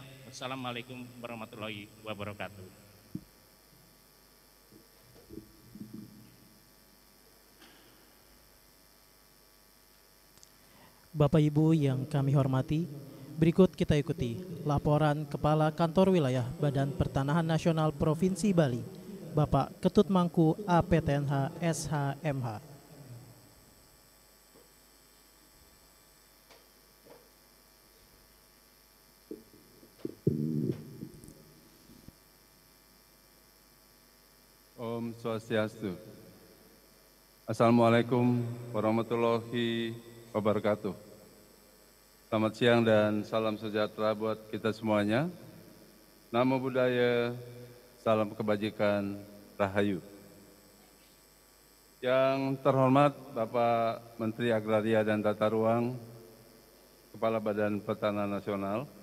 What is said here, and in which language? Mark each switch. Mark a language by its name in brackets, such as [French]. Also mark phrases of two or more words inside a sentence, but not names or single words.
[Arabic] والسلام عليكم ورحمة الله وبركاته. [Indonesian] Bapak Ibu yang kami hormati, berikut kita ikuti laporan Kepala Kantor Wilayah Badan Pertanahan Nasional Provinsi Bali, Bapak Ketut Mangku APTNH SHMH. [Balinese] Om Swastiastu. [Arabic] السلام عليكم ورحمة الله وبركاته. [Indonesian] Selamat siang dan salam sejahtera buat kita semuanya. [Pali] Namo Buddhaya, [Indonesian] salam kebajikan, rahayu. Yang terhormat Bapak Menteri Agraria dan Tata Ruang, Kepala Badan Pertanahan Nasional.